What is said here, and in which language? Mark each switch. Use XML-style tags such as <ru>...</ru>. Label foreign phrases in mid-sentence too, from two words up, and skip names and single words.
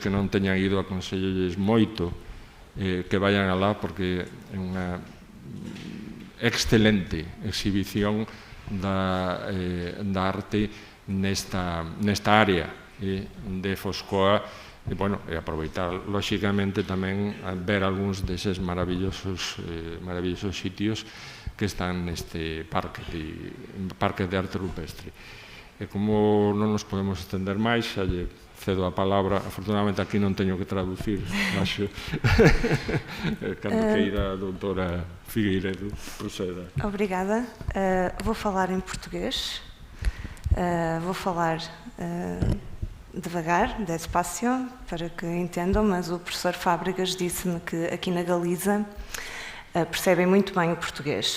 <gl>que non teñan ido, aconsellolles moito que vayan alá, porque é unha excelente exhibición da arte nesta área de Foscoa, e aproveitar, lóxicamente, tamén ver algúns deses maravillosos sitios que están neste parque de arte rupestre. E como non nos podemos estender máis, xa lle cedo a palabra. Afortunadamente aquí non teño que traducir, acho. Cando queira a doutora Figueiredo, proceda.</gl> <pt>Obrigada. Vou falar em português. Vou falar devagar, despacio, para que entendam, mas o professor Fábregas disse-me que aqui na Galiza percebem muito bem o português.</pt>